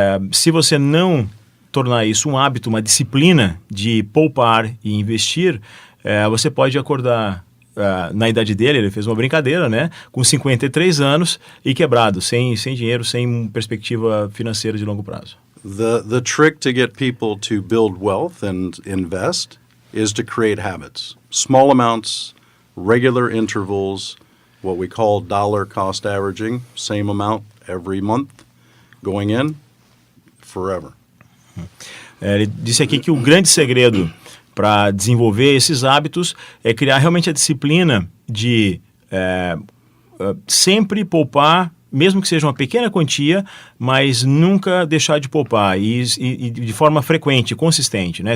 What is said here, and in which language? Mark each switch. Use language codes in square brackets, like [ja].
[pt] Se você não tornar isso um hábito, uma disciplina de poupar e investir, você pode acordar na idade dele, ele fez uma brincadeira, né, com 53 anos e quebrado, sem dinheiro, sem perspectiva financeira de longo prazo. [en] The trick to get people to build wealth and invest is to create habits. Small amounts, regular intervals, what we call dollar cost averaging, same amount every month, going in forever. [pt] Ele disse aqui que o grande segredo para desenvolver esses hábitos é criar realmente a disciplina de sempre poupar, mesmo que seja uma pequena quantia, mas nunca deixar de poupar e de forma frequente, consistente, né?